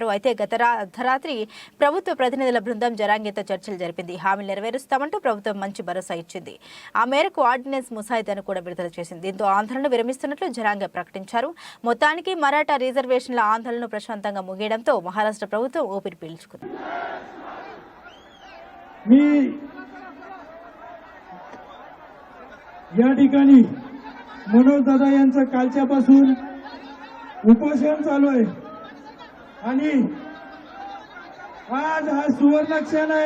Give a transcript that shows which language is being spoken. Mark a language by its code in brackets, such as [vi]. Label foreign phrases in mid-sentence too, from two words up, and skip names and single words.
[te] అయితే గత అర్ధరాత్రి ప్రభుత్వ ప్రతినిధుల బృందం జరాంగేతో చర్చలు జరిపింది. హామీలు నెరవేరుస్తామంటూ ప్రభుత్వం మంచి భరోసా ఇచ్చింది. ఆ మేరకు ఆర్డినెన్స్ ముసాయిదాను కూడా విడుదల చేసింది. దీంతో ఆందోళన విరమిస్తున్నట్లు జరాంగే ప్రకటించారు. మొత్తానికి మరాఠా రిజర్వేషన్ల ఆందోళన ప్రశాంతంగా ముగియడంతో మహారాష్ట్ర ప్రభుత్వం ఊపిరి పీల్చుకుంది. [mr] या ठिकाणी मनोज दादा यांचं कालच्यापासून उपोषण चालू आहे आणि आज हा सुवर्ण क्षण आहे.